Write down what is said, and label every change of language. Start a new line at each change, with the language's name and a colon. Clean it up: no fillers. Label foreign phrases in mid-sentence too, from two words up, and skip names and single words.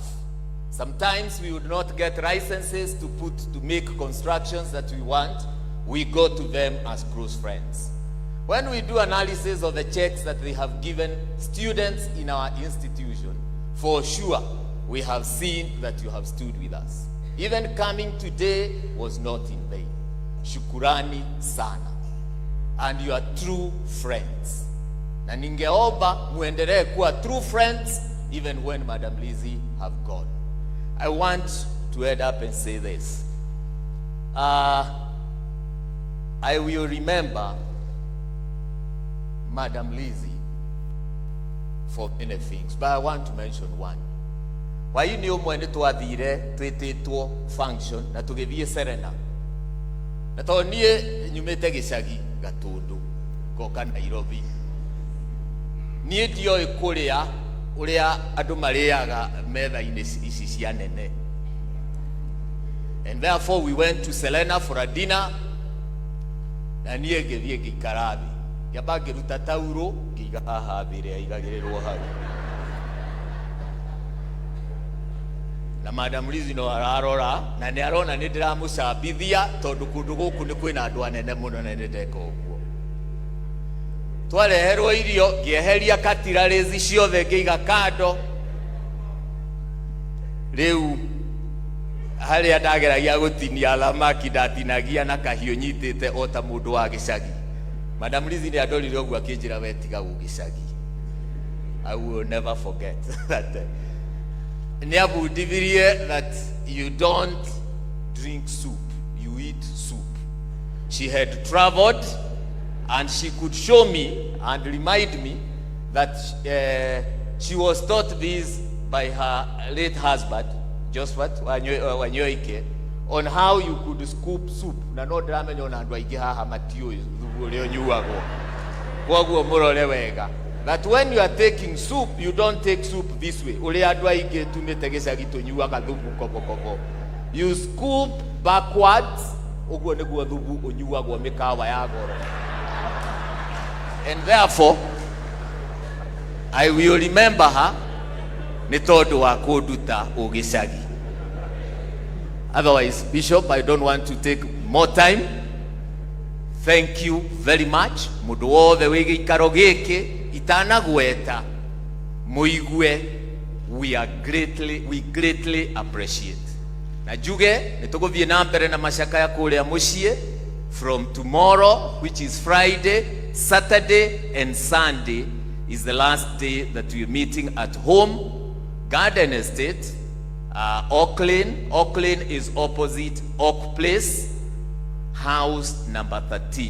English: Sometimes we would not get licenses to make constructions that we want. We go to them as close friends. When we do analysis of the checks that they have given students in our institution, for sure, we have seen that you have stood with us. Even coming today was not in vain.
Swahili: Shukurani sana.
English: And you are true friends.
Swahili: Na ningeomba muendelee kuwa
English: true friends even when Madam Lizzie have gone. I want to head up and say this. I will remember Madam Lizzie for many things, but I want to mention one. Why you knew when it was the function
Kikuyu: na tugethie
English: Serena.
Kikuyu: Na to nie nyumete gicagi Gatundu goka Nairobi. Nie dio ikuria uria andu mariaga metha-ini ici cia nene.
English: And therefore we went to Selena for a dinner.
Kikuyu: Na nie ngithie ngikara thi. Yaba ngiruta tauro ngiga haha thire igagirirwo hau. Na Madam Lizzie no ararora na ni arona ni ndiramucambithia tondu kundu guku ni kwina andu anene muno na ndeka uguo. Twareherwo irio ngieheria katirarezi ciothe ngiiga kando. Riu haria ndageragia gutinia thamaki ndatinagia na kahiũ nyitĩte o ta mũndũ wa gĩcagi. Madam Lizzie nĩ andorire ũguo akĩnjĩra wetiga gũgĩcagi.
English: I will never forget that. Niabundivirie that you don't drink soup, you eat soup. She had traveled and she could show me and remind me that she was taught this by her late husband, Wanyoike, on how you could scoop soup.
Kikuyu: Na no ndramenya ona andu aingi haha matiũĩ thubu ũrĩa ũnyuagwo. Koguo mũrore wega.
English: That when you are taking soup, you don't take soup this way.
Kikuyu: Ũrĩa andu aingi tumĩte gĩcagi tũnyuaga thubu kobo.
English: You scoop backwards.
Kikuyu: Ũguo nĩguo thubu ũnyuagwo mĩkawa ya goro.
English: And therefore, I will remember her
Kikuyu: nĩ tondũ wa kũnduta ũgĩcagi.
English: Otherwise, Bishop, I don't want to take more time. Thank you very much.
Kikuyu: Mũndũ wothe wĩ gĩikaro gĩkĩ itanagweta mũigue,
English: we greatly appreciate.
Kikuyu: Na njuge nĩ tũgũthiĩ na mbere na macakaya kũrĩa mũciĩ
English: from tomorrow, which is Friday, Saturday and Sunday is the last day that we are meeting at home. Garden Estate, Auckland is opposite Oak Place, house number 13.